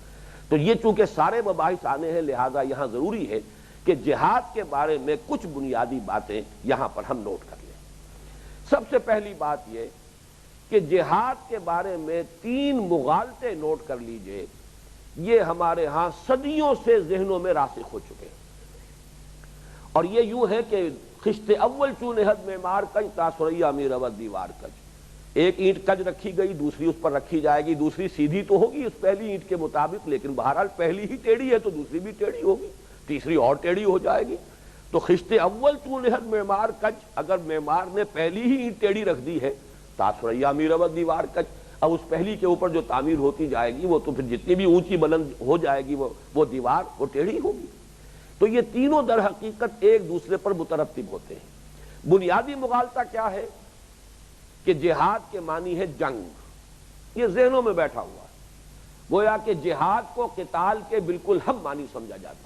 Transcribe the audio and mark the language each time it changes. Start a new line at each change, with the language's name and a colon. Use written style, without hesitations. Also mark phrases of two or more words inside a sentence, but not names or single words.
Urdu: تو یہ چونکہ سارے مباحث آنے ہیں، لہذا یہاں ضروری ہے کہ جہاد کے بارے میں کچھ بنیادی باتیں یہاں پر ہم نوٹ کر لیں۔ سب سے پہلی بات یہ کہ جہاد کے بارے میں 3 مغالطے نوٹ کر لیجئے، یہ ہمارے ہاں صدیوں سے ذہنوں میں راسخ ہو چکے ہیں، اور یہ یوں ہے کہ
Persian: خشت اول چون حد معمار کج تا ثریا می رود دیوار کج،
Urdu: ایک اینٹ کج رکھی گئی، دوسری اس پر رکھی جائے گی، دوسری سیدھی تو ہوگی اس پہلی اینٹ کے مطابق، لیکن بہرحال پہلی ہی ٹیڑھی ہے تو دوسری بھی ٹیڑھی ہوگی، تیسری اور ٹیڑھی ہو جائے گی۔ تو
Persian: خشت اول چون حد معمار کج،
Urdu: اگر معمار نے پہلی ہی اینٹ ٹیڑھی رکھ دی ہے،
Persian: تا ثریا می رود دیوار کج،
Urdu: اب اس پہلی کے اوپر جو تعمیر ہوتی جائے گی وہ تو پھر جتنی بھی اونچی بلند ہو جائے گی وہ دیوار وہ ٹیڑھی ہوگی۔ تو یہ تینوں در حقیقت ایک دوسرے پر مترتب ہوتے ہیں۔ بنیادی مغالطہ کیا ہے کہ جہاد کے معنی ہے جنگ، یہ ذہنوں میں بیٹھا ہوا ہے، گویا کہ جہاد کو قتال کے بالکل ہم معنی سمجھا جاتا ہے۔